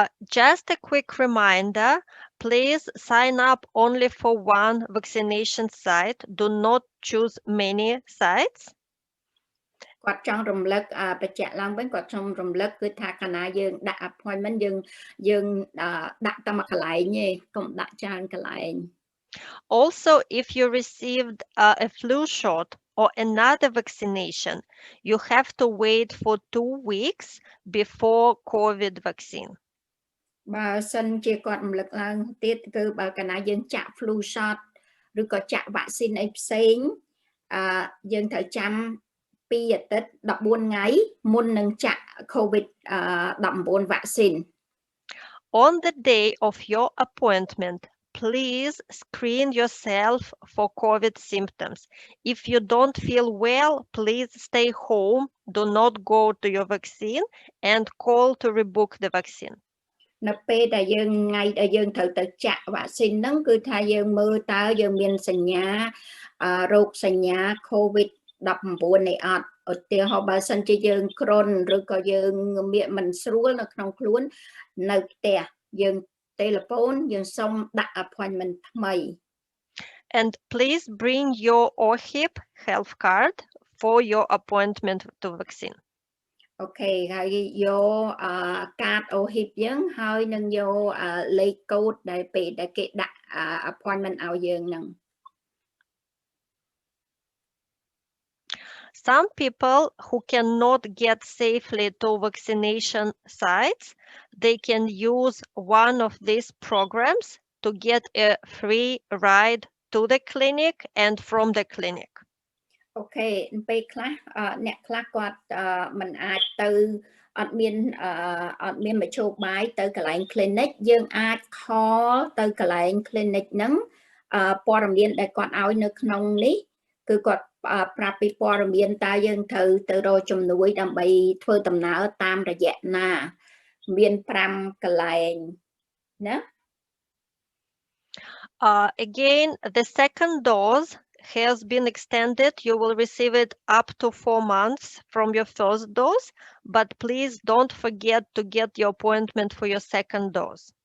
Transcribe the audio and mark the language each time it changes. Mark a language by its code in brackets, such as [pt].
[en] Just a quick reminder, please sign up only for one vaccination site. Do not choose many sites. [km] គាត់ចង់រំលឹកបញ្ជាក់ឡើងវិញគាត់ចង់រំលឹកគឺថាកាលណាយើងដាក់ appointment យើងដាក់តែមួយកន្លែងទេកុំដាក់ច្រើនកន្លែង [en] Also, if you received a flu shot or another vaccination, you have to wait for 2 weeks before COVID vaccine. [km] បើសិនជាគាត់រំលឹកឡើងទៀតគឺបើកាលណាយើងចាក់ [en] flu shot [km] ឬក៏ចាក់ vaccine អីផ្សេងយើងត្រូវចាំ2អាទិត្យ14ថ្ងៃមុននឹងចាក់ [en] COVID 19 vaccine. On the day of your appointment, please screen yourself for COVID symptoms. If you don't feel well, please stay home, do not go to your vaccine, and call to rebook the vaccine. [km] នៅពេលដែលយើងថ្ងៃដែលយើងត្រូវទៅចាក់ vaccine ហ្នឹងគឺថាយើងមើលតើយើងមានសញ្ញារោគសញ្ញា COVID 19 នេះអត់ឧទាហរណ៍បើសិនជាយើងគ្រុនឬក៏យើងមានមិនស្រួលនៅក្នុងខ្លួននៅផ្ទះយើង telephone យើងសុំដាក់ appointment ថ្មី [en] And please bring your OHIP health card for your appointment to vaccine. [km] អូខេហើយយកកាត OHIP យើងហើយនឹងយកលេខកូដដែលពេលដែលគេដាក់ appointment ឲ្យយើងហ្នឹង [en] Some people who cannot get safely to vaccination sites, they can use one of these programs to get a free ride to the clinic and from the clinic. [km] អូខេពេលខ្លះអ្នកខ្លះគាត់មិនអាចទៅអត់មានមធ្យោបាយទៅកន្លែង clinic យើងអាច call ទៅកន្លែង clinic ហ្នឹងព័ត៌មានដែលគាត់ឲ្យនៅក្នុងនេះគឺគាត់ប្រាប់ពីព័ត៌មានតើយើងត្រូវទៅរកជំនួយដើម្បីធ្វើដំណើរតាមរយៈណាមាន5កន្លែងណា [en] Again, the second dose has been extended. You will receive it up to 4 months from your first dose, but please don't forget to get your appointment for your second dose.